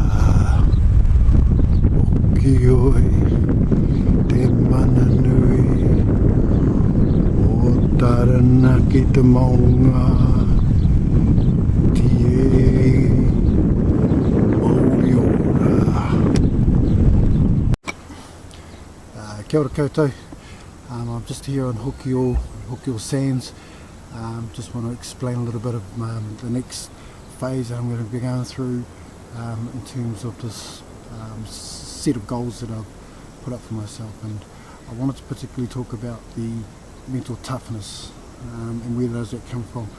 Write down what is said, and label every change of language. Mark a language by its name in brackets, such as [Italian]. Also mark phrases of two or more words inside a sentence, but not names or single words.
[Māori] Hoki oi te mana nui, o taranaki te maunga. Kia ora koutou. [English] I'm just here on Hokioi Sands. Just want to explain a little bit of the next phase that I'm going to be going through in terms of this set of goals that I've put up for myself. And I wanted to particularly talk about the mental toughness and where does that come from.